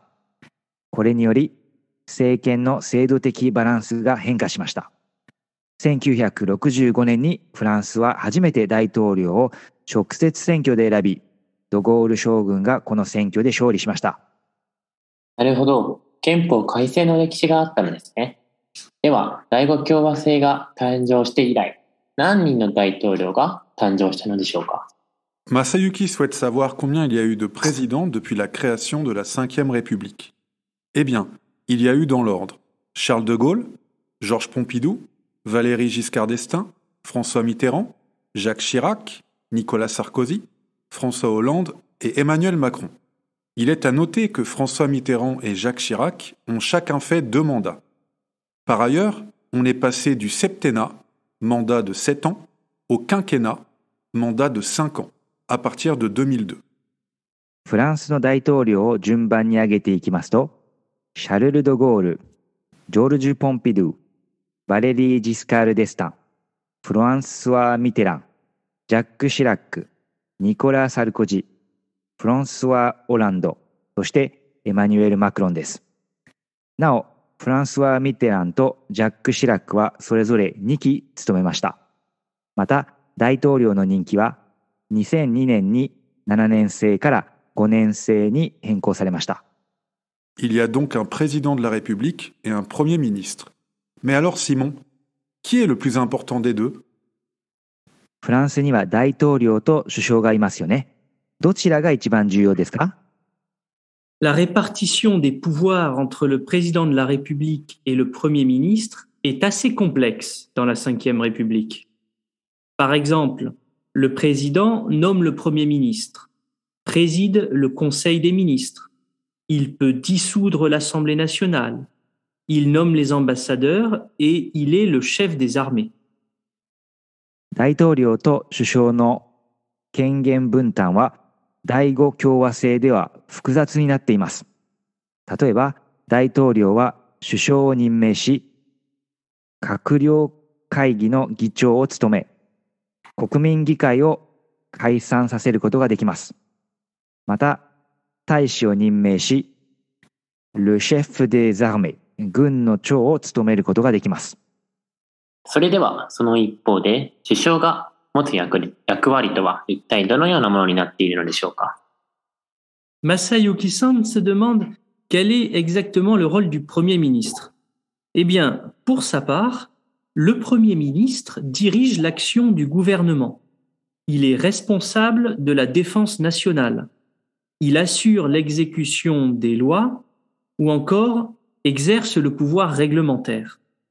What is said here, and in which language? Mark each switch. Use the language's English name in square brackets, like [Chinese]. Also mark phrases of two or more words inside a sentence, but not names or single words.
[Japanese] これにより政権の制度的バランスが変化しました。1965年にフランスは初めて大統領を直接選挙で選び、ドゴール将軍がこの選挙で勝利しました。なるほど、憲法改正の歴史があったのですね。では、第5共和制が誕生して以来、何人の大統領が誕生したのでしょうか。 [French] Masayuki souhaite savoir combien il y a eu de présidents depuis la création de la Ve République. Eh bien, il y a eu dans l'ordre Charles de Gaulle, Georges Pompidou, Valéry Giscard d'Estaing, François Mitterrand, Jacques Chirac, Nicolas Sarkozy, François Hollande et Emmanuel Macron. Il est à noter que François Mitterrand et Jacques Chirac ont chacun fait 2 mandats. Par ailleurs, on est passé du septennat, mandat de 7 ans, au quinquennat, mandat de 5 ans, à partir de 2002. [Japanese] フランスの大統領を順番に挙げていきますと、シャルル・ド・ゴール、ジョルジュ・ポンピドゥ、バレリー・ジスカール・デスタン、フランスワ・ミテラン、ジャック・シラック、ニコラ・サルコジ、フランスワ・オランド、そしてエマニュエル・マクロンです。なお、フランスワ・ミテランとジャック・シラックはそれぞれ2期務めました。また、大統領の任期は2002年に7年制から5年制に変更されました。 [French] Il y a donc un président de la République et un Premier ministre. Mais alors Simon, qui est le plus important des deux? [Japanese] フランスには大統領と首相がいますよね。どちらが一番重要ですか？ [French] La répartition des pouvoirs entre le président de la République et le Premier ministre est assez complexe dans la Ve République. Par exemple, le président nomme le Premier ministre, préside le Conseil des ministres, il peut dissoudre l'Assemblée nationale, il nomme les ambassadeurs et il est le chef des armées. [Japanese] 大統領と首相の権限分担は第五共和制では複雑になっています。例えば、大統領は首相を任命し、閣僚会議の議長を務め、国民議会を解散させることができます。また、大使を任命し、 [French] Le chef des armées、 [Japanese] 軍の長を務めることができます。それでは、その一方で、首相が持つ役割とは一体どのようなものになっているのでしょうか。 [French] Masayuki-san se demande quel est exactement le rôle du Premier ministre. Eh bien, pour sa part, le Premier ministre dirige l'action du gouvernement. Il est responsable de la défense nationale. Il assure l'exécution des lois ou encore exerce le pouvoir réglementaire.